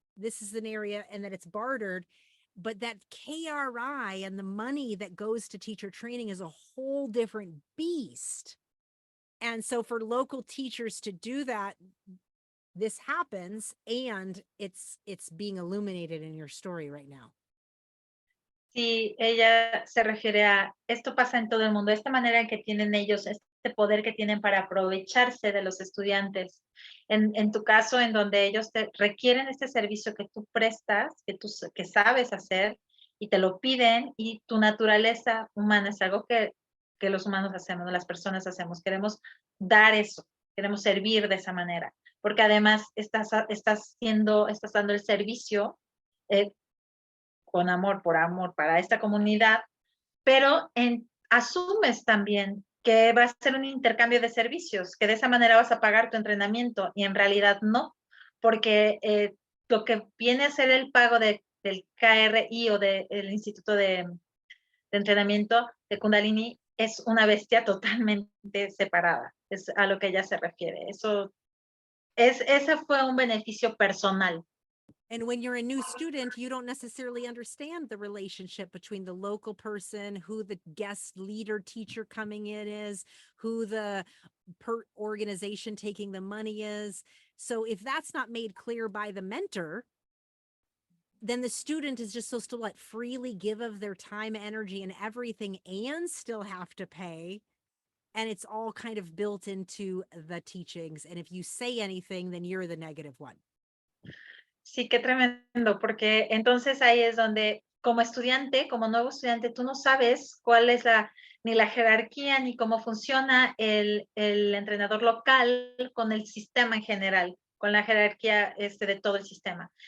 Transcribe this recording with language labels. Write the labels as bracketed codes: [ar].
[en] This is an area, and that it's bartered. But that KRI and the money that goes to teacher training is a whole different beast. And so for local teachers to do that, this happens, and it's being illuminated in your story right now. [es] Sí, ella se refiere a esto pasa en todo el mundo, esta manera en que tienen ellos, este poder que tienen para aprovecharse de los estudiantes. En tu caso, en donde ellos te requieren este servicio que tú prestas, que sabes hacer y te lo piden, y tu naturaleza humana es algo que los humanos hacemos, las personas hacemos. Queremos dar eso, queremos servir de esa manera, porque además estás dando el servicio eh, con amor, por amor para esta comunidad, pero asumes también que va a ser un intercambio de servicios, que de esa manera vas a pagar tu entrenamiento y en realidad no, porque lo que viene a ser el pago del KRI o del Instituto de Entrenamiento de Kundalini es una bestia totalmente separada, es a lo que ella se refiere. Ese fue un beneficio personal. [en] And when you're a new student, you don't necessarily understand the relationship between the local person, who the guest leader teacher coming in is, who the organization taking the money is. So if that's not made clear by the mentor, then the student is just supposed to let freely give of their time, energy, and everything and still have to pay. And it's all kind of built into the teachings. And if you say anything, then you're the negative one. [es] Sí, qué tremendo, porque entonces ahí es donde, como estudiante, como nuevo estudiante, tú no sabes cuál es ni la jerarquía, ni cómo funciona el entrenador local con el sistema en general, con la jerarquía de todo el sistema.